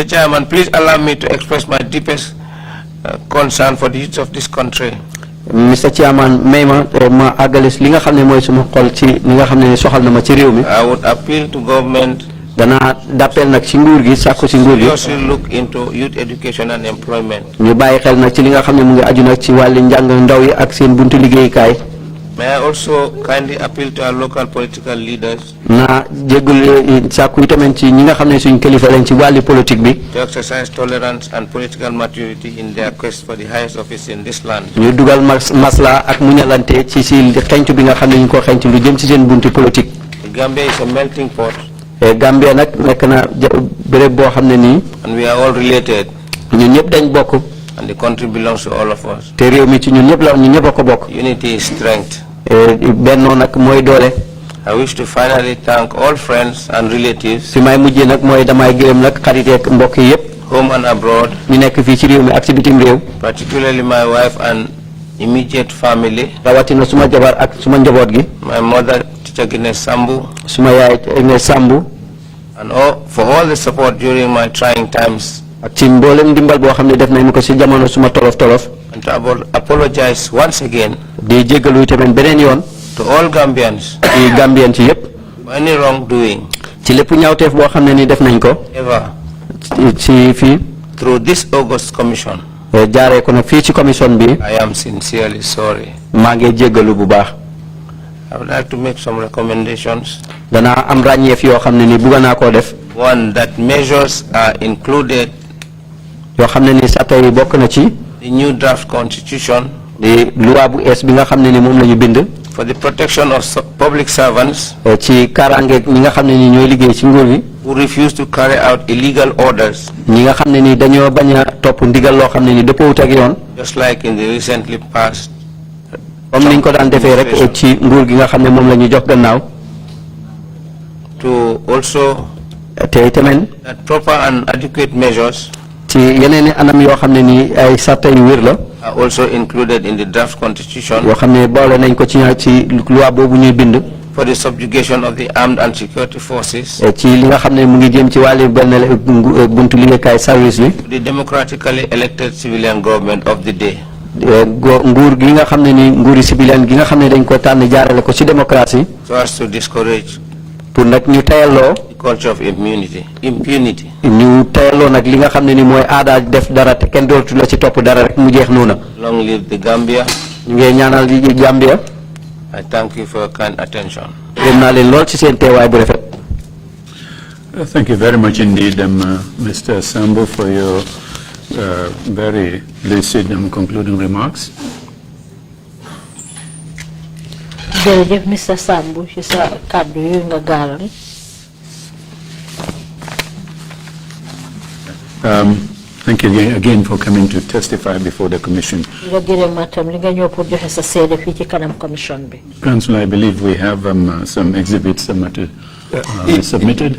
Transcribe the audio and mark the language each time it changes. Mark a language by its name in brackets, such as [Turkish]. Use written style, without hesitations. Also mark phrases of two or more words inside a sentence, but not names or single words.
[English] Chairman, please allow me to express my deepest concern for the youth of this country. Mr. Chairman, [Wolof] may ma agalis li nga xam ne mooy suma xol ci li nga xam ne soxal na ma ci réew mi. [English] I would appeal to government [Wolof] danaa d'appel nag ci nguur gi sàkku ci nguur gi. [English] seriously look into youth education and employment. [Wolof] ñu bàyyi xel nag ci li nga xam ne mu ngi aju nag ci wàllu njàng ndaw yi ak seen buntu liggéeyukaay. [English] May I also kindly appeal to our local political leaders [Wolof] naa jégalu sàkku itamit ci ñi nga xam ne suñ kilifa lañ ci wàllu politique bi. [English] to exercise tolerance and political maturity in their quest for the highest office in this land. [Wolof] ñu dugal masla ak muñalante ci xeñtu bi nga xam ne ñu ko xeñtu lu jëm ci seen buntu politique. [English] The Gambia is a melting pot. [Wolof] Gambia nag nekk na béréb boo xam ne nii. [English] And we are all related. [Wolof] ñun ñëpp dañ bokk. [English] And the country belongs to all of us. [Wolof] te réew mi ci ñun ñëpp la ñun ñëpp a ko bokk. [English] Unity is strength. [Wolof] bennoo nag mooy doole. [English] I wish to finally thank all friends and relatives. [Wolof] fi may mujjee nag mooy damay gërëm nag xarit ak mbokk yi yëpp. [English] home and abroad. [Wolof] ñu nekk fii ci réew mi ak ci bitim réew. [English] particularly my wife and immediate family. [Wolof] rawatina suma jabar ak suma njaboot gi. [English] My mother, Teacher Gine Sambu. [Wolof] suma yaay Gine Sambu. [English] And for all the support during my trying times. [Wolof] ak ci mboolem ndimbal boo xam ne def nañu ko ci jamono suma tolof. [English] And to apologize once again. [Wolof] di jégalu tamit beneen yoon. [English] to all Gambians. [Wolof] ci Gambien ci yëpp. [English] for any wrongdoing. [Wolof] ci lépp ñaawteef boo xam ne ni def nañ ko. [English] ever. [Wolof] ci fii. [English] through this August commission. [Wolof] jaaree ko nag fii ci commission bi. [English] I am sincerely sorry. [Wolof] maa ngi jégalu bu baax. [English] I would like to make some recommendations. [Wolof] danaa am ràññeef yoo xam ne ni bugg naa koo def. [English] One, that measures are included. [Wolof] yoo xam ne ni sarta yi bokk na ci. [English] the new draft constitution. [Wolof] di loi bu ees bi nga xam ne ni moom la ñu bind. [English] for the protection of public servants. [Wolof] ci kaaraange ñi nga xam ne ni ñooy liggéey ci nguur gi. [English] who refuse to carry out illegal orders. [Wolof] ñi nga xam ne ni dañoo bañ a topp ndigal loo xam ne ni dëppoowut ak yoon. [English] just like in the recently passed. [Wolof] comme niñ ko daan defee rek ci nguur gi nga xam ne moom la ñu jox gannaaw. [English] to also. [Wolof] te tamit. [English] that proper and adequate measures. [Wolof] ci yeneen i anam yoo xam ne ni ay sarta yu wér la. [English] are also included in the draft constitution. [Wolof] yoo xam ne boole nañ ko ci loi boobu ñuy bind. [English] for the subjugation of the armed and security forces. [Wolof] ci li nga xam ne mu ngi jëm ci wàllu benn buntu liggéeykaay service bi. [English] the democratically elected civilian government of the day. [Wolof] nguur gi nga xam ne ni nguuri civilian gi nga xam ne dañ ko tànn jaarale ko ci démocratie. [English] So as to discourage [Wolof] pour nag ñu tayalloo. [English] the culture of impunity. [Wolof] ñu tayalloo nag li nga xam ne ni mooy aada def dara te kenn dootu la ci topp dara rek mu jeex noona. [English] Long live the Gambia. [Wolof] ñu ngi ñaanal di Gambia. [English] I thank you for your kind attention. [Wolof] Gërëm naa leen lool ci seen teewaay bu rafet. [English] Thank you very much indeed, Mr. Sambo, for your very lucid and concluding remarks. [Wolof] jërëjëf Mr. Sambo ci sa kàddu yu nga gaaral. [English] Thank you again for coming to testify before the Commission. Council, I believe we have some exhibits to be submitted.